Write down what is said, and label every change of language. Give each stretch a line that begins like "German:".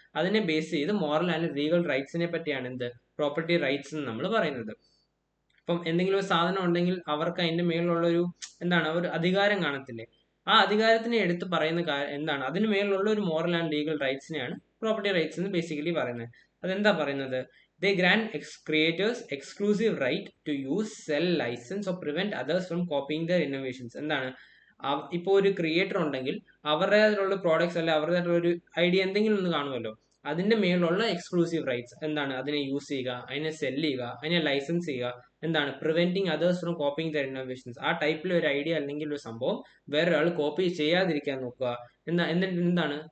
Malayalam: അതിനെ ബേസ് ചെയ്ത് moral and legal റൈറ്റ്സിനെ പറ്റിയാണ് എന്ത് പ്രോപ്പർട്ടി റൈറ്റ്സ് എന്ന് നമ്മൾ പറയുന്നത്. ഇപ്പം എന്തെങ്കിലും ഒരു സാധനം ഉണ്ടെങ്കിൽ അവർക്ക് അതിന്റെ മേലുള്ള ഒരു എന്താണ് ഒരു അധികാരം കാണത്തില്ലേ? ആ അധികാരത്തിനെ എടുത്ത് പറയുന്ന എന്താണ്? അതിന് മേലുള്ള ഒരു moral and legal റൈറ്റ്സിനെയാണ് property rights എന്ന് ബേസിക്കലി പറയുന്നത്. അതെന്താ പറയുന്നത്?
English: They grant creators exclusive right to use, sell, license or prevent others from copying their innovations.
Malayalam: എന്താണ്? ഇപ്പോൾ ഒരു ക്രിയേറ്റർ ഉണ്ടെങ്കിൽ അവരുടേതായിട്ടുള്ള പ്രോഡക്ട്സ് അല്ലെ അവരുടേതായിട്ടുള്ള ഒരു ഐഡിയ എന്തെങ്കിലും ഒന്ന് കാണുമല്ലോ, അതിന്റെ മേലുള്ള എക്സ്ക്ലൂസീവ് റൈറ്റ്സ് എന്താണ്? അതിനെ യൂസ് ചെയ്യുക, അതിനെ സെല് ചെയ്യുക, അതിനെ ലൈസൻസ് ചെയ്യുക, എന്താണ്?
English: Preventing others from copying their innovations.
Malayalam: ആ ടൈപ്പിൽ ഒരു ഐഡിയ അല്ലെങ്കിൽ ഒരു സംഭവം വേറൊരാൾ കോപ്പി ചെയ്യാതിരിക്കാൻ നോക്കുക. എന്നിട്ട് എന്താണ്?